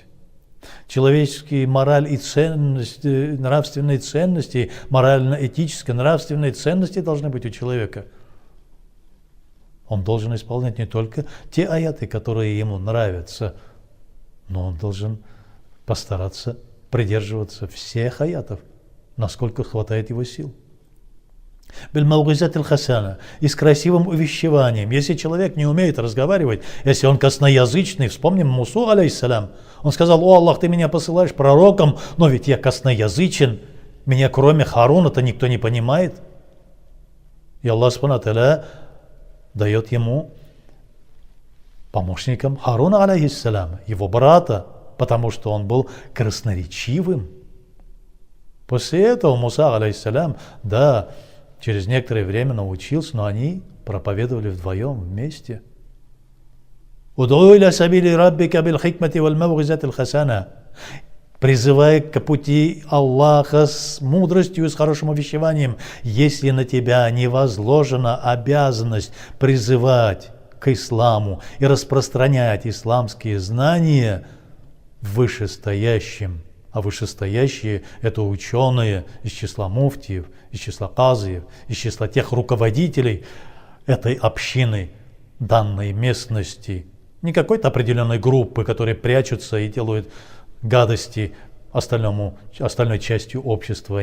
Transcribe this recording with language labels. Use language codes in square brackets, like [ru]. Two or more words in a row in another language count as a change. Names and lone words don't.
[ru] Человеческие мораль и ценности, нравственные ценности, морально-этические, нравственные ценности должны быть у человека. Он должен исполнять не только те аяты, которые ему нравятся, но он должен постараться придерживаться всех аятов, насколько хватает его сил. [ar] بالموعظة الحسنة, [ru] и с красивым увещеванием. Если человек не умеет разговаривать, если он косноязычный, вспомним Мусу, алейхиссалям, он сказал: о Аллах, ты меня посылаешь пророком, но ведь я косноязычен, меня кроме Харуна-то никто не понимает. И Аллах Субхану Тааля дает ему помощником Харуна, алейхиссалям, его брата, потому что он был красноречивым. После этого Муса, алейхиссалям, да, через некоторое время научился, но они проповедовали вдвоем, вместе. [ar] «ادع إلى سبيل ربك بالحكمة والموعظة الحسنة», [ru] призывая к пути Аллаха с мудростью и с хорошим увещеванием. Если на тебя не возложена обязанность призывать к исламу и распространять исламские знания вышестоящим, а вышестоящие – это ученые из числа муфтиев, из числа казиев, из числа тех руководителей этой общины, данной местности, не какой-то определенной группы, которые прячутся и делают гадости остальной частью общества.